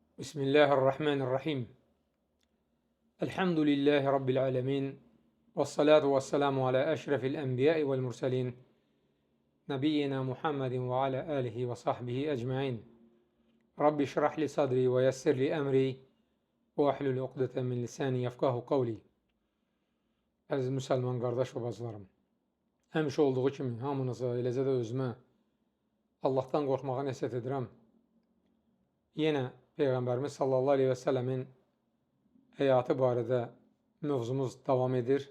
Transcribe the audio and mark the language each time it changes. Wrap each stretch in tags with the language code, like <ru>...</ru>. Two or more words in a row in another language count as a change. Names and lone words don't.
<ar>بسم الله الرحمن الرحيم. الحمد لله رب العالمين. والصلاة والسلام على أشرف الأنبياء والمرسلين. نبينا محمد وعلى آله وصحبه أجمعين. رب اشرح لي صدري ويسر لي أمري واحلل عقدة من لساني يفقهوا قولي.</ar> <az>Əziz müsəlman qardaş və bacılarım, həmişə olduğu kimi hamınıza, eləcə də özümə Allahdan qorxmağa nəsihət edirəm. Yenə Peyğəmbərimiz</az> <ar>صلى الله عليه وسلم</ar> <az>həyatı barədə mövzumuz davam edir.</az>